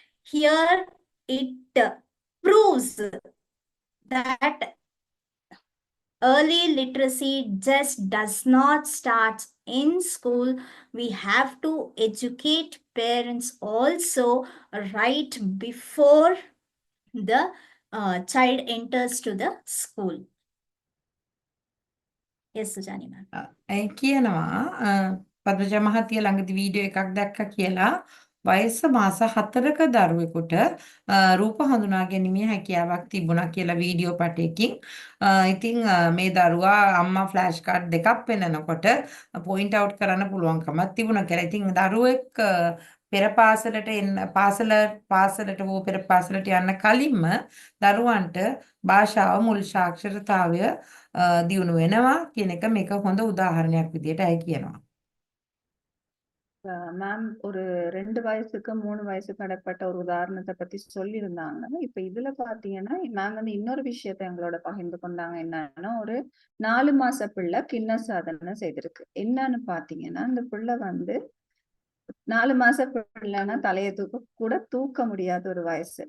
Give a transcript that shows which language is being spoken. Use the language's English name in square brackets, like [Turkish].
[English] Here it proves that early literacy just does not start in school. We have to educate parents also right before the child enters to the school. Yes, Sujani ma'am. [Sinhala] ඒ කියනවා පද්මජා මහත්මිය ළඟදී video එකක් දැක්කා කියලා වයස මාස 4ක දරුවෙකුට රූප හඳුනා ගැනීමේ හැකියාවක් තිබුණා කියලා වීඩියෝ පටයකින්. ඉතින් මේ දරුවා අම්මා ෆ්ලෑෂ් කාඩ් දෙකක් පෙන්නනකොට පොයින්ට් අවුට් කරන්න පුළුවන්කමක් තිබුණා කියලා. ඉතින් දරුවෙක් පෙර පාසලට පාසලට හෝ පෙර පාසලට යන්න කලින්ම දරුවන්ට භාෂාව මුල් සාක්ෂරතාවය දියුණු වෙනවා කියන එක මේක හොඳ උදාහරණයක් විදියට ඇයි කියනවා. [Tamil] மேம் ஒரு 2 வயசுக்கு 3 வயசுக்கு இடைப்பட்ட ஒரு உதாரணத்தை பத்தி சொல்லியிருந்தாங்க. இப்ப இதுல பாத்தீங்கன்னா மேம் வந்து இன்னொரு விஷயத்த எங்களோட பகிர்ந்து கொண்டாங்க. என்னன்னா ஒரு 4 மாச பிள்ளை கிண்ண சாதனை செய்திருக்கு. என்னன்னு பாத்தீங்கன்னா இந்த பிள்ளை வந்து 4 மாச பிள்ளைன்னா தலையை தூக்க முடியாத ஒரு வயசு.